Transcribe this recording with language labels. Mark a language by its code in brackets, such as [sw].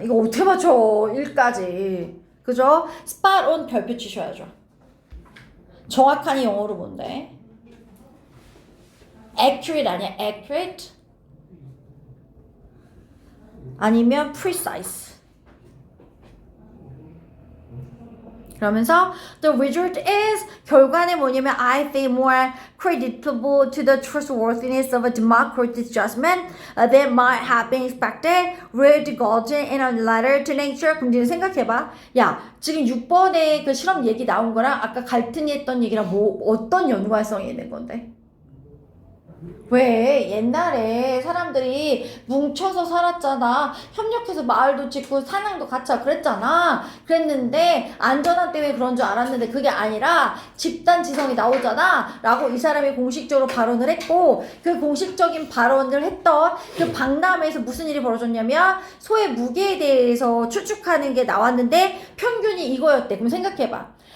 [ko] 이거 어떻게 맞춰? 1까지. 그죠? [en] spot on [ko] 별표 치셔야죠. 정확한이 영어로 뭔데? [en] accurate [ko] 아니야? [en] accurate? [ko] 아니면 precise. 그러면서 [en] the result is [ko] 결과는 뭐냐면 [en] I think more creditable to the trustworthiness of a democratic judgment than might have been expected. Read Golden in a letter to nature. [ko] 그럼 니는 생각해봐. 야, 지금 6번에 그 실험 얘기 나온 거랑 아까 갈등이 했던 얘기랑 어떤 연관성이 있는 건데? 왜 옛날에 사람들이 뭉쳐서 살았잖아. 협력해서 마을도 짓고 사냥도 같이 하고 그랬잖아. 그랬는데 안전함 때문에 그런 줄 알았는데 그게 아니라 집단 지성이 나오잖아 라고 이 사람이 공식적으로 발언을 했고 그 공식적인 발언을 했던 그 박람회에서 무슨 일이 벌어졌냐면 소의 무게에 대해서 추측하는 게 나왔는데 평균이 이거였대. 그럼 생각해봐.